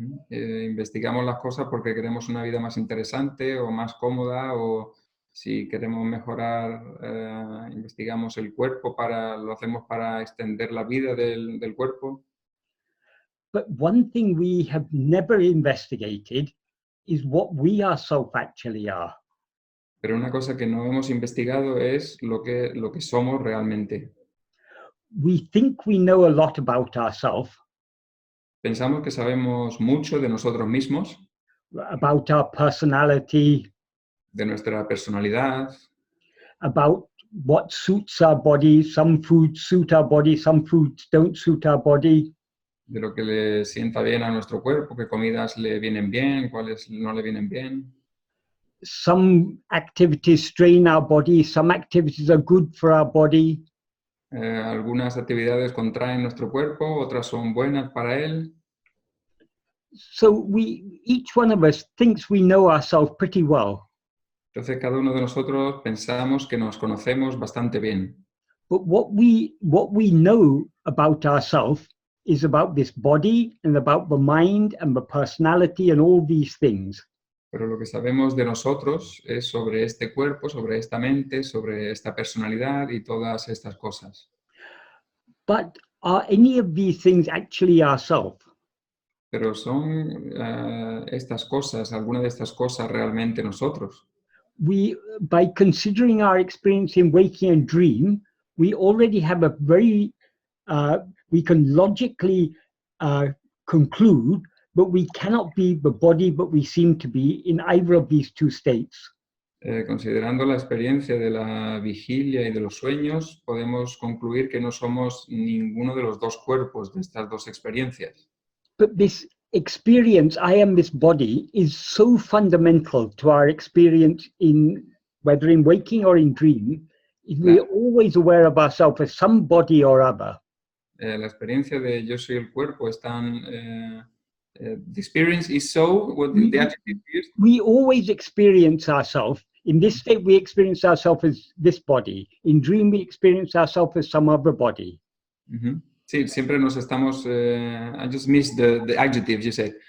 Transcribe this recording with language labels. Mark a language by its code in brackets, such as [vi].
[es] Investigamos las cosas porque queremos una vida más interesante o más cómoda, o si queremos mejorar, investigamos el cuerpo, lo hacemos para extender la vida del cuerpo. [en] But one thing we have never investigated is what we ourselves actually are. [es] Pero una cosa que no hemos investigado es lo que somos realmente. [en] We think we know a lot about ourselves, [es] Pensamos que sabemos mucho de nosotros mismos, [en] about our personality, [es] de nuestra personalidad, [en] about what suits our body. Some foods suit our body, some foods don't suit our body. [es] de lo que le sienta bien a nuestro cuerpo, qué comidas le vienen bien, cuáles no le vienen bien. [en] Some activities strain our body, some activities are good for our body. [es] Algunas actividades contraen nuestro cuerpo, otras son buenas para él. [en] So each one of us thinks we know ourselves pretty well. [es] Entonces cada uno de nosotros pensamos que nos conocemos bastante bien. [en] But what we know about ourselves is about this body and about the mind and the personality and all these things. [es] Pero lo que sabemos de nosotros es sobre este cuerpo, sobre esta mente, sobre esta personalidad y todas estas cosas. [en] But are any of these things actually ourselves? [es] Pero ¿son estas cosas, alguna de estas cosas realmente nosotros? [en] By considering our experience in waking and dream, we already have a very, we can logically conclude, but we cannot be the body, but we seem to be in either of these two states. [es] Considerando la experiencia de la vigilia y de los sueños, podemos concluir que no somos ninguno de los dos cuerpos de estas dos experiencias. [en] But this experience, I am this body, is so fundamental to our experience in whether in waking or in dream. We're always aware of ourselves as some body or other. [es] La experiencia de yo soy el cuerpo es tan... [en] the experience is so... What the adjective used? We always experience ourselves. In this state, we experience ourselves as this body. In dream, we experience ourselves as some other body. [es] Sí, siempre nos estamos... [en] I just missed the adjective you said.